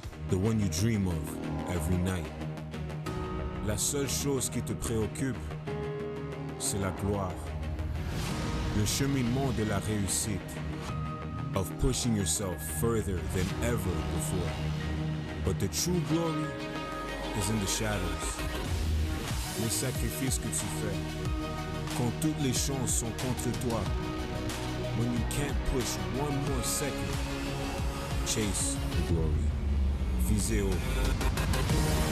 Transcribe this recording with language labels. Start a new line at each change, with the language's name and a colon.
English: The one you dream of every night.
French: La seule chose qui te préoccupe, c'est la gloire. Le cheminement de la réussite.
English: Of pushing yourself further than ever before. But the true glory is in the shadows.
French: Les sacrifices que tu fais. Quand toutes les chances sont contre toi.
English: When you can't push one more second. Chase the glory.
French: Visez haut.